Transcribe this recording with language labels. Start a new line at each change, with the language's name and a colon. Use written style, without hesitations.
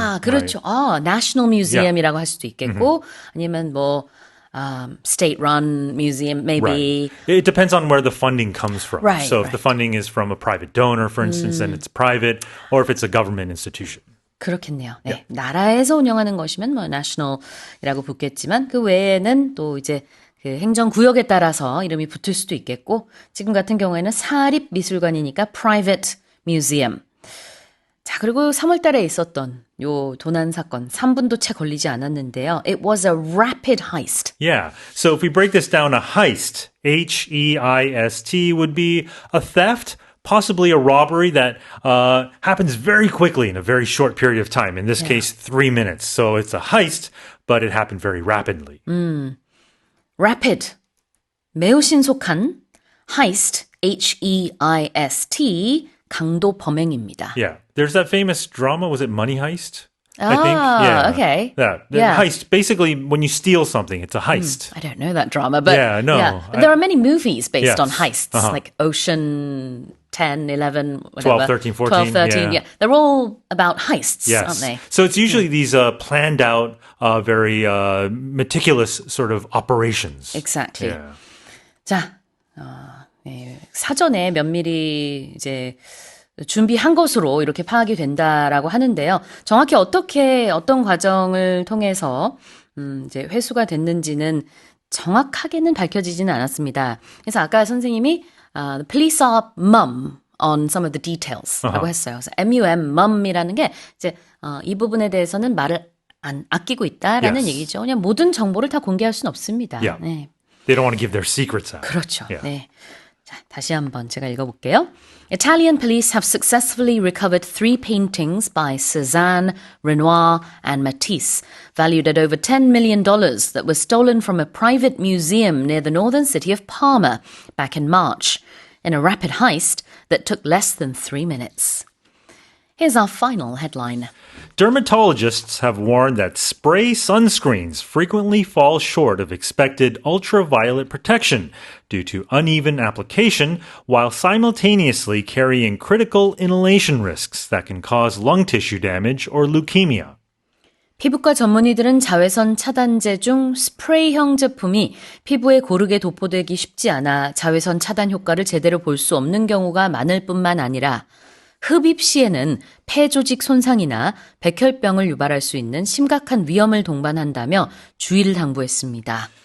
Korean: 그렇죠.
English: Right? national museum
Korean: 이라고 할 수도 있겠고, 아니면 뭐,
English: state-run museum, maybe. Right. It depends on where the funding comes from. Right, So if right. the funding is from a private donor, for instance, then it's private, or if it's a government institution.
Korean: 그렇겠네요. 네. 나라에서 운영하는 것이면 뭐 national이라고 붙겠지만 그 외에는 또 이제 그 행정구역에 따라서 이름이 붙을 수도 있겠고 지금 같은 경우에는 사립미술관이니까
English: private museum.
Korean: 자, 그리고 3월 달에 있었던 요 도난 사건 3분도 채 걸리지 않았는데요.
English: It was a rapid heist. Yeah. So if we break this down, a heist, H-E-I-S-T, would be a theft, possibly a robbery that happens very quickly in a very short period of time. In this case, 3 minutes. So it's a heist, but it happened very rapidly.
Korean: Rapid, 매우 신속한, heist, H-E-I-S-T, 강도 범행입니다.
English: Yeah. There's that famous drama. Was it Money Heist? I think. Yeah. Okay. Yeah. The Yeah. heist. Basically, when you steal something, it's a heist. I don't know that drama, but Yeah, no. But there are many movies based Yes. on heists, like Ocean 10, 11, whatever. 12, 13, 14, 12, 13, yeah. They're all about heists, Yes. aren't they? So it's usually these planned out, very meticulous sort of operations. Exactly. Yeah.
Korean: 자, 네, 사전에 면밀히 이제 준비한 것으로 이렇게 파악이 된다라고 하는데요. 정확히 어떻게 어떤 과정을 통해서 이제 회수가 됐는지는 정확하게는 밝혀지지는 않았습니다. 그래서 아까 선생님이
English: the police are mum on some of the details
Korean: 라고 했어요. 그래서 MUM, mum이라는 게 이제 이 부분에 대해서는 말을 안 아끼고 있다라는
English: Yes.
Korean: 얘기죠. 그냥 모든 정보를 다 공개할 수는 없습니다.
English: Yeah.
Korean: 네.
English: They don't want to give their secrets out.
Korean: 그렇죠.
English: Yeah.
Korean: 네. 자, 다시 한번 제가 읽어볼게요.
English: Italian police have successfully recovered 3 paintings by Cézanne, Renoir, and Matisse, valued at over $10 million that were stolen from a private museum near the northern city of Parma back in March, in a rapid heist that took less than 3 minutes. Here's our final headline. Dermatologists have warned that spray sunscreens frequently fall short of expected ultraviolet protection due to uneven application while simultaneously carrying critical inhalation risks that can cause lung tissue damage or leukemia.
Korean: 피부과 전문의들은 자외선 차단제 중 스프레이형 제품이 피부에 고르게 도포되기 쉽지 않아 자외선 차단 효과를 제대로 볼 수 없는 경우가 많을 뿐만 아니라 흡입 시에는 폐 조직 손상이나 백혈병을 유발할 수 있는 심각한 위험을 동반한다며 주의를 당부했습니다.